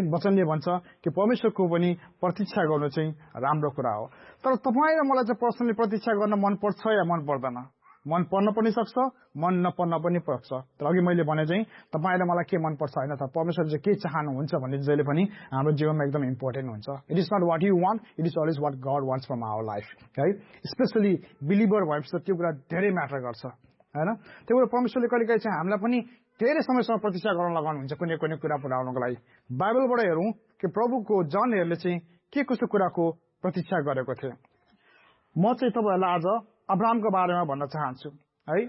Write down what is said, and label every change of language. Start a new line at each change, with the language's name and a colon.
Nepali: वचनले भन्छ कि परमेश्वरको पनि प्रतीक्षा गर्नु चाहिँ राम्रो कुरा हो। तर तपाईँ र मलाई चाहिँ पर्सनली प्रतीक्षा गर्न मन पर्छ या मन पर्दैन? मन पर्न पनि सक्छ, मन नपर्न पनि पर्छ। तर अघि मैले भने चाहिँ तपाईँ र मलाई के मन पर्छ होइन, त परमेश्वर चाहिँ के चाहनुहुन्छ भन्ने जहिले पनि हाम्रो जीवनमा एकदम इम्पोर्टेन्ट हुन्छ।
English: It is not what you want, it is always what God wants from our life है।
Nepali: स्पेसली बिलिभर भएपछि त्यो कुरा धेरै म्याटर गर्छ होइन। त्यही भएर परमेश्वरले कहिले कहिले चाहिँ हामीलाई पनि धेरै समयसम्म प्रतीक्षा गर्न लगाउनुहुन्छ कुनै कुनै कुरा पुऱ्याउनुको लागि। बाइबलबाट हेरौँ कि प्रभुको जनहरूले चाहिँ के कस्तो कुराको प्रतीक्षा गरेको थियो। म चाहिँ तपाईँहरूलाई आज अब्राहमको बारेमा भन्न चाहन्छु है।